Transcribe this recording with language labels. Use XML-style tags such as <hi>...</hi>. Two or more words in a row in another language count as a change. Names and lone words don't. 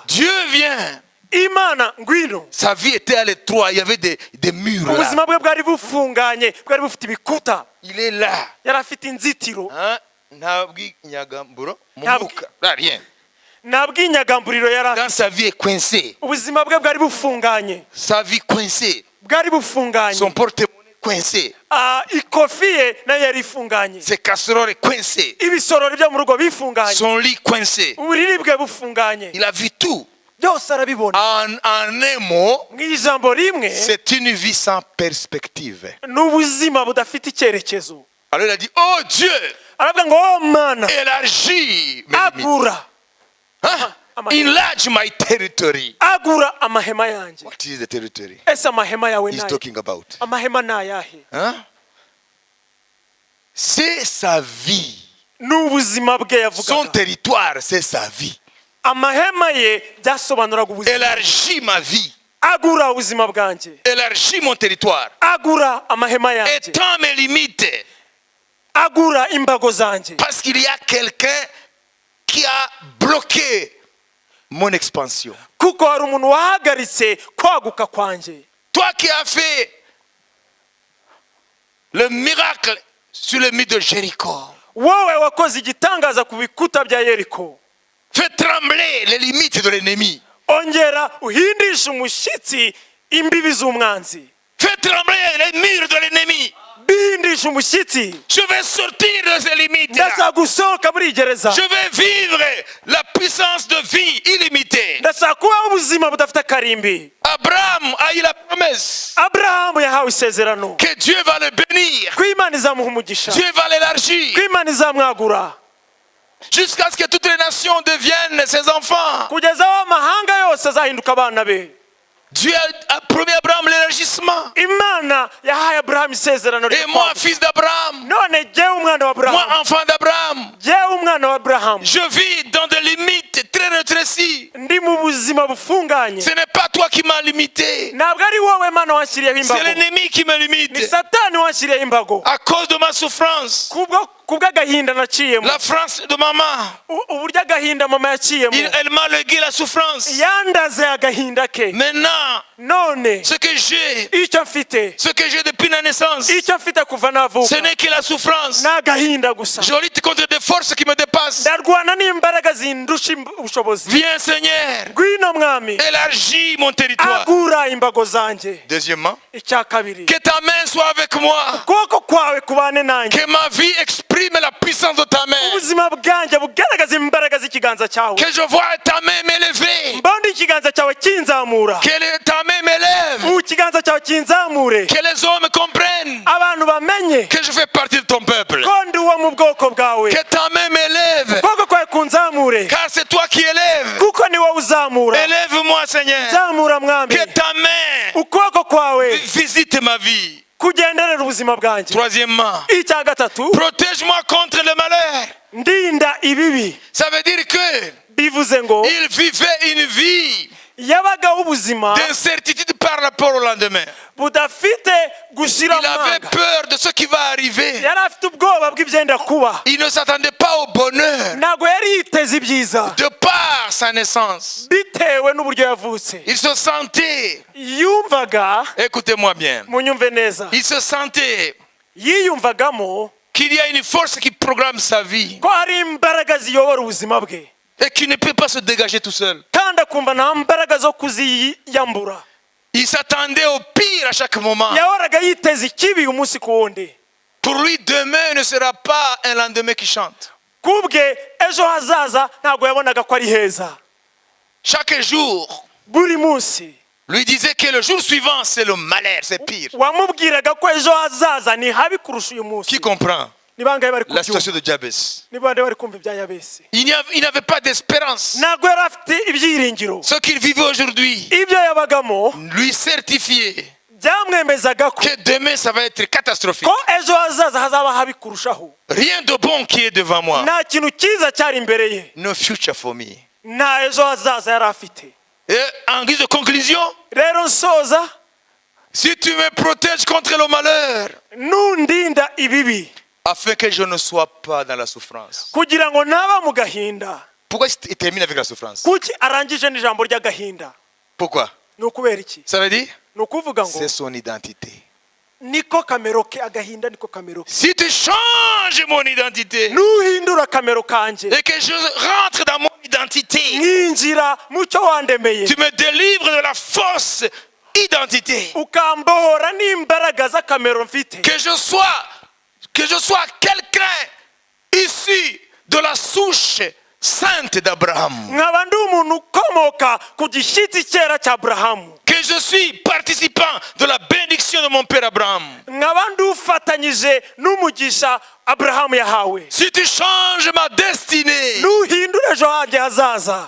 <fr>Dieu vient.</fr> <rw>Imana ngwino.</rw> <fr>Sa vie était à l'étroit. Il y avait des murs là.</fr> <rw>ubuzima bwe bwari bufunganye, bwari bufite ibikuta,</rw> <fr>Il est là.</fr> <rw>yari afite inzitiro. Hein? Nta bw'inyagamburo mu mwuka.</rw> <fr>Là, rien.</fr> <rw>nta bw'inyagamburiro yari</rw> <fr>Dans</fr> <rw>afite.</rw> <fr>sa vie est coincé.</fr> <rw>ubuzima bwe bwari bufunganye,</rw> <fr>Sa vie coincée.</fr> <rw>bwari bufunganye.</rw> <fr>Son porte-monnaie coincé.</fr> <rw>ikofi ye nayo yari ifunganye,</rw> <fr>Ses casseroles coincées.</fr> <rw>ibisorori byo mu rugo bifunganye,</rw> <fr>Son lit coincé.</fr> <rw>uburiri bwe bufunganye.</rw> <fr>Il a vu tout.</fr> <rw>byose arabibona.</rw> <fr>En un mot,</fr> <rw>mu ijambo rimwe,</rw> <fr>c'est une vie sans perspective.</fr> <rw>ni ubuzima budafite icyerekezo.</rw> <fr>Alors il a dit, oh Dieu,</fr> <rw>aravuga ngo oh Mana,</rw> <fr>élargis mes limites.</fr> <rw>agura Hein?</rw> <en>Enlarge my territory.</en> <rw>agura amahema yanjye.</rw> <en>What is the territory</en> <rw>ese amahema yawe</rw> <en>he's</en> <rw>nayo?</rw> <en>talking about?</en> <rw>amahema ni ayahe?</rw> <fr>Hein? C'est sa vie.</fr> <rw>ni ubuzima bwe</rw> <fr>Son</fr> <rw>yavugaga.</rw> <fr>territoire, c'est sa vie.</fr> <rw>amahema ye byasobanuraga ubuzima.</rw> <fr>Élargis ma vie.</fr> <rw>agura ubuzima bwanjye,</rw> <fr>Élargis mon territoire.</fr> <rw>agura amahema yanjye,</rw> <fr>Étends mes limites.</fr> <rw>agura imbago zanjye.</rw> <fr>Parce qu'il y a quelqu'un qui a bloqué mon expansion.</fr> <rw>kuko hari umuntu wahagaritse kwaguka kwanjye.</rw> <fr>Toi qui as fait le miracle sur le mur de Jéricho,</fr> <rw>wowe wakoze igitangaza ku bikuta bya Yeriko,</rw> <fr>fais trembler les limites de l'ennemi.</fr> <rw>ongera uhindishe umushyitsi imbibi z'umwanzi.</rw> <fr>Fais trembler les murs de l'ennemi.</fr> <rw>bihindishe umushyitsi.</rw> <fr>Je vais sortir de ces limites.</fr> <rw>ndashaka gusohoka muri iyi gereza.</rw> <fr>Je vais vivre la puissance de vie illimitée.</fr> <rw>ndashaka kubaho ubuzima budafite akarimbi.</rw> <fr>Abraham a eu la promesse</fr> <rw>Aburahamu yahawe isezerano</rw> <fr>que Dieu va le bénir.</fr> <rw>ko Imana izamuha umugisha,</rw> <fr>Dieu va l'élargir</fr> <rw>ko Imana izamwagura</rw> <fr>jusqu'à ce que toutes les nations deviennent ses enfants.</fr> <rw>kugeza aho amahanga yose azahinduka abana be.</rw> <fr>Dieu a promis à Abraham Abraham l'élargissement.</fr> <rw>imana yahaye aburahamu isezerano</rw> <fr>Et moi, fils d'Abraham,</fr> <rw>none jyewe umwana wa</rw> <fr>moi,</fr> <rw>aburahamu</rw> <fr>enfant d'Abraham,</fr> <rw>jyewe umwana wa aburahamu</rw> <fr>je vis dans des limites très rétrécies.</fr> <rw>ndi mu buzima bufunganye</rw> <fr>Ce n'est pas toi qui m'as limité.</fr> <rw>ntabwo ari wowe mana wanshyiriyeho</rw> <fr>C'est</fr> <rw>imbago</rw> <fr>l'ennemi qui me</fr> <rw>ni</rw> <fr>limite.</fr> <rw>satani wanshyiriyeho imbago</rw> <fr>À cause de ma souffrance.</fr> <rw>kubw'agahinda naciyemo</rw> <fr>La France de maman,</fr> <rw>uburyo agahinda mama yaciyemo</rw> <fr>elle m'a légué la souffrance.</fr> <rw>yandaze agahinda ke</rw> <fr>Maintenant,</fr> <rw>none</rw> <fr>ce que j'ai depuis la naissance,</fr> <rw>icyo mfite kuva</rw> <fr>ce</fr> <rw>navuka</rw> <fr>n'est que la souffrance.</fr> <rw>ni agahinda gusa</rw> <fr>Je lutte contre des forces qui me dépassent.</fr> <rw>ndarwana n'imbaraga zindusha ubushobozi</rw> <fr>Viens Seigneur,</fr> <rw>ngwino mwami</rw> <fr>élargis mon territoire.</fr> <rw>agura imbago zanjye</rw> <fr>Deuxièmement,</fr> <rw>icya kabiri</rw> <fr>que ta main soit avec moi.</fr> <rw>ukuboko kwawe kubane nanjye</rw> <fr>Que ma vie exprime la puissance de ta main.</fr> <rw>ubuzima bwanjye bugaragaza imbaraga z'ikiganza cyawe</rw> <fr>Que je vois ta main m'élever.</fr> <rw>mbona ikiganza cyawe kinzamura</rw> <fr>Que ta main m'élève.</fr> <rw>ikiganza cyawe kinzamure</rw> <fr>Que les hommes comprennent</fr> <rw>abantu bamenye</rw> <fr>que je fais partie de ton peuple.</fr> <rw>ko ndi uwo mu bwoko bwawe</rw> <fr>Que ta main m'élève.</fr> <rw>ukuboko kwawe kunzamure</rw> <fr>Car c'est toi qui élèves.</fr> <rw>kuko ni wowe uzamura</rw> <fr>Élève-moi, Seigneur.</fr> <rw>zamura mwami</rw> <fr>Que ta main</fr> <rw>ukuboko kwawe</rw> <fr>visite ma vie.</fr> <rw>kugenderera ubuzima bwanjye</rw> <fr>Troisièmement,</fr> <rw>icya gatatu</rw> <fr>protège-moi contre le malheur.</fr> <rw>ndinda ibibi</rw> <fr>Ça veut dire que</fr> <rw>bivuze ngo</rw> <fr>il vivait une vie</fr> <rw>yabagaho ubuzima</rw> <fr>d'incertitude par rapport au lendemain.</fr> <rw>budafite gushira</rw> <fr>Il avait</fr> <rw>amanga</rw> <fr>peur de ce qui va arriver.</fr> <rw>yari afite ubwoba bw'ibyenda kuba</rw> <fr>Il ne s'attendait pas au bonheur</fr> <rw>ntabwo yari yiteze ibyiza</rw> <fr>de par sa naissance.</fr> <rw>bitewe n'uburyo yavutse</rw> <fr>Il se sentait,</fr> <rw>yumvaga</rw> <fr>écoutez-moi bien,</fr> <rw>munyumve neza</rw> <fr>il se sentait</fr> <rw>yiyumvagamo</rw> <fr>qu'il y a une force qui programme sa vie</fr> <rw>ko hari imbaraga ziyobora ubuzima bwe</rw> <fr>et qu'il ne peut pas se dégager tout seul.</fr> <rw>kandi akumva nta mbaraga zo kuziyambura</rw> <fr>Il s'attendait au pire à chaque moment.</fr> <rw>yahoraga yiteze ikibi umunsi ku wundi</rw> <fr>Pour lui, demain ne sera pas un lendemain qui chante.</fr> <rw>kubwe ejo hazaza ntabwo yabonaga ko ari heza</rw> <fr>Chaque jour,</fr> <rw>buri munsi</rw> <fr>lui disait que le jour suivant, c'est le malheur, c'est pire.</fr> <rw>wamubwiraga ko ejo hazaza ni habi kurusha uyu munsi</rw> <fr>Qui comprend</fr> <rw>ni bangahe bari</rw> <fr>la</fr> <rw>kubyumva</rw> <fr>situation de Jabez?</fr> <rw>ni bande bari kumva ibya yabesi</rw> <fr>Il n'avait pas d'espérance.</fr> <rw>ntabwo yari afite ibyiringiro</rw> <fr>Ce qu'il vivait aujourd'hui</fr> <rw>ibyo yabagamo</rw> <fr>lui certifiait</fr> <rw>byamwemezaga ko</rw> <fr>que demain, ça va être catastrophique.</fr> <rw>ko ejo hazaza hazaba habi kurushaho</rw> <fr>Rien de bon qui est devant moi.</fr> <rw>nta kintu cyiza cyari imbere ye</rw> <en>No future for me.</en> <rw>nta ejo hazaza yari afite</rw> <fr>Et en guise de conclusion,</fr> <rw>rero nsoza</rw> <fr>si tu me protèges contre le malheur,</fr> <rw>nundinda ibibi</rw> <fr>afin que je ne sois pas dans la souffrance.</fr> <rw>kugira ngo naba mu gahinda</rw> <fr>Pourquoi il termine avec la souffrance?</fr> <rw>kuki arangije n'ijambo ry'agahinda</rw> <fr>Pourquoi?</fr> <rw>ni ukubera iki</rw> <fr>Ça veut dire,</fr> <rw>ni ukuvuga ngo</rw> <fr>c'est son identité.</fr> <rw>niko kamero ke agahinda niko kamero ke</rw> <fr>Si tu changes mon identité</fr> <rw>nuhindura kamero kanjye</rw> <fr>et que je rentre dans mon identité,</fr> <rw>nkinjira mu cyo wandemeye</rw> <fr>tu me délivres de la fausse identité.</fr> <rw>ukambohora n'imbaraga z'akamero mfite</rw> <fr>Que je sois quelqu'un issu de la souche sainte d'Abraham.</fr> <rw>nkaba ndi umuntu ukomoka ku gishyitsi cyera cya aburahamu</rw> <fr>Que je suis participant de la bénédiction de mon père Abraham.</fr> <rw>nkaba ndi ufatanyije n'umugisha aburahamu yahawe</rw> <fr>Si tu changes ma destinée,</fr> <rw>nuhindura ejo hanjye hazaza</rw>